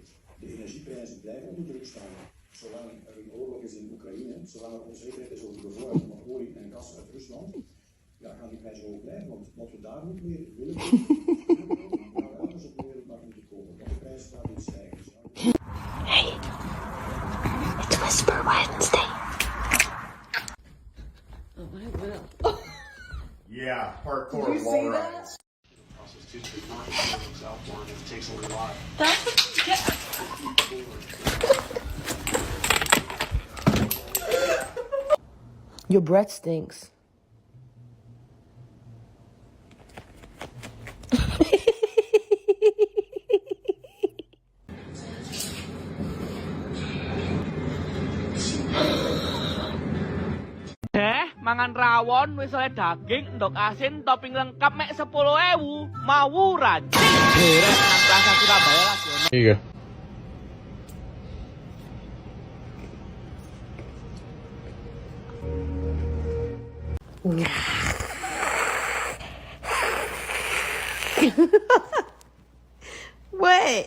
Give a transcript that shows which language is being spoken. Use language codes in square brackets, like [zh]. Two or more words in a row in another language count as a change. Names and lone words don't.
[nl] De energieprijzen blijven onder druk staan. Zolang er een oorlog is in Oekraïne, zolang er onzekerheid is over de voorraad van olie en gas uit Rusland, ja, gaan die prijzen hoog blijven. Want wat we daar niet meer willen, gaan we elders op de wereldmarkt moeten kopen. Want de prijzen gaan niet stijgen. [en] Hey, it's Whisper Wednesday. Oh, I will. Yeah, hardcore Did you wall see that? rides. That's what you get. Your breath stinks. [jv] Mangan rawon wis oleh daging, endok asin, topping lengkap mek 10.000. Mawuran. Beres nang Plaza Surabaya lagi. [en] Here you go. What?